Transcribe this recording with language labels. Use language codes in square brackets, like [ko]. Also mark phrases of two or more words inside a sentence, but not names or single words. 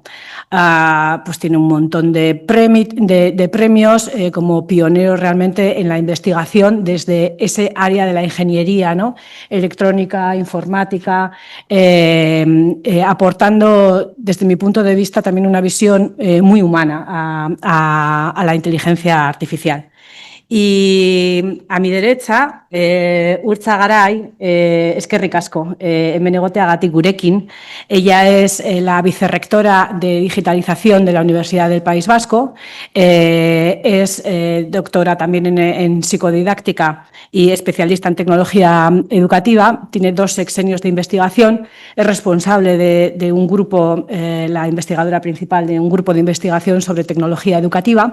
[es] Pues tiene un montón de premios como pionero realmente en la investigación desde ese área de la ingeniería, ¿no?, electrónica, informática, aportando desde mi punto de vista también una visión muy humana a la inteligencia artificial. Y a mi derecha, [eu] Urtza Garay, eskerrik asko, hemen egoteagatik gurekin. [es] Ella es la vicerrectora de digitalización de la Universidad del País Vasco, es doctora también en psicodidáctica y especialista en tecnología educativa, tiene 2 sexenios de investigación, es responsable de un grupo, la investigadora principal de un grupo de investigación sobre tecnología educativa.